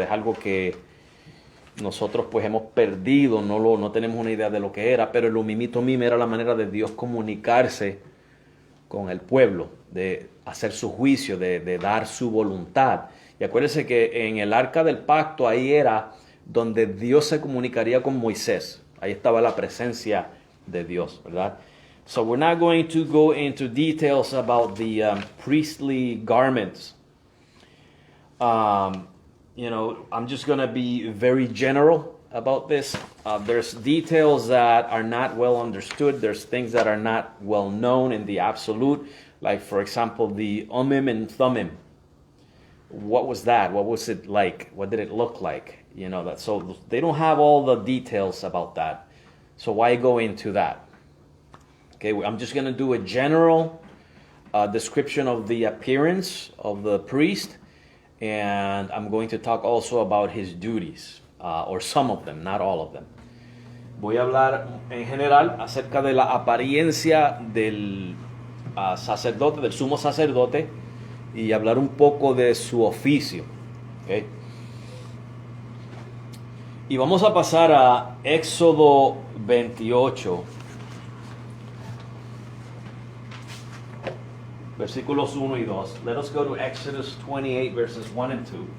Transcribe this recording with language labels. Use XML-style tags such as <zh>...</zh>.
<es>Es algo que nosotros pues hemos perdido, no tenemos una idea de lo que era, pero el Umim y Tumim era la manera de Dios comunicarse con el pueblo, de hacer su juicio, de dar su voluntad. Y acuérdense que en el Arca del Pacto ahí era donde Dios se comunicaría con Moisés. Ahí estaba la presencia de Dios, ¿verdad?</es> <en>So we're not going to go into details about the priestly garments. I'm just going to be very general about this. There's details that are not well understood. There's things that are not well known in the absolute. Like, for example, the Ummim and Thummim. What was that? What was it like? What did it look like? So they don't have all the details about that. So why go into that? Okay, I'm just going to do a general description of the appearance of the priest, and I'm going to talk also about his duties, or some of them, not all of them.</en> <es>Voy a hablar en general acerca de la apariencia del sacerdote, del sumo sacerdote, y hablar un poco de su oficio. Okay. Y vamos a pasar a Éxodo 28, versículos 1 y 2.</es> <en>Let us go to Exodus 28, verses 1 and 2.</en>